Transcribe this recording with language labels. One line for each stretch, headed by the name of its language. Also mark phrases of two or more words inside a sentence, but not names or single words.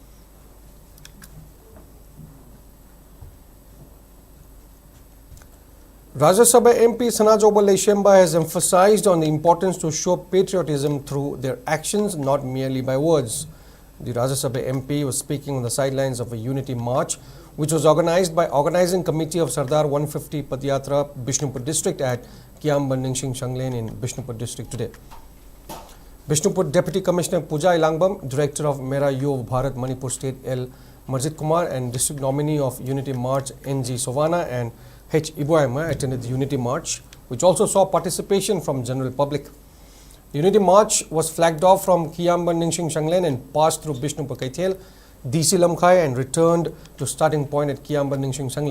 English: Rajya Sabha MP Sanajobal Leshemba has emphasized on the importance to show patriotism through their actions, not merely by words. The Rajya Sabha MP was speaking on the sidelines of a unity march which was organized by Organizing Committee of Sardar 150 Padyatra, Bishnupur District at Kiamban Ningsing Shanglane in Bishnupur District today. Bishnupur Deputy Commissioner Pooja Ilangbam, Director of Mera Yuv Bharat Manipur State L. Marjit Kumar and District Nominee of Unity March N.G. Sovana and H. Iboyama attended the Unity March, which also saw participation from general public. The Unity March was flagged off from Kiamban Ningsing Shanglane and passed through Bishnupur Kaithel, DC Lamkhai and returned to starting point at Kiamban Ningsing Shanglane.